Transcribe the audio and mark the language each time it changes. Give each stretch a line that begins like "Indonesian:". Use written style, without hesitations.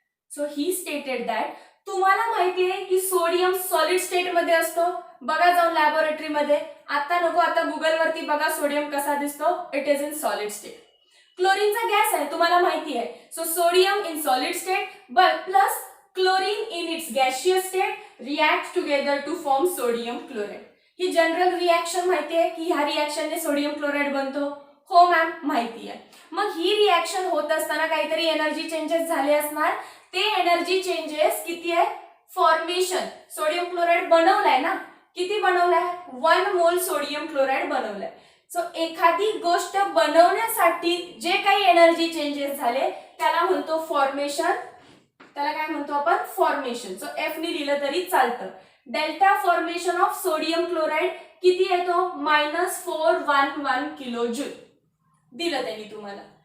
English: so he stated that,
Marathi: तुम्हाला माहिती आहे की सोडियम सॉलिड स्टेट मध्ये असतो. बघा जाऊन लॅबोरेटरी मध्ये, आता नको, आता गुगल वरती बघा सोडियम कसा दिसतो,
English: It is in solid state.
Marathi: क्लोरीनचा gas आहे तुम्हाला माहिती आहे.
English: So sodium in solid state plus chlorine in its gaseous state reacts together to form sodium chloride.
Marathi: He general reaction माहिती आहे की ह्या रिएक्शनने सोडियम क्लोराइड बनतो? हो मॅम, माहिती आहे. मग ही रिएक्शन होत असताना काहीतरी एनर्जी चेंजेस झाले असणार. ते एनर्जी चेंजेस किती आहे? फॉर्मेशन. सोडियम क्लोराइड बनवलाय ना, किती बनवलाय? 1 मोल सोडियम क्लोराइड बनवलाय. सो एखादी गोष्ट बनवण्यासाठी जे काही एनर्जी चेंजेस झाले त्याला म्हणतो फॉर्मेशन. त्याला काय म्हणतो आपण? फॉर्मेशन. सो एफ ने लिहिलं तरी चालतं. Delta formation of sodium chloride किती येतो? -411 किलो जूल दिलं त्यांनी तुम्हाला.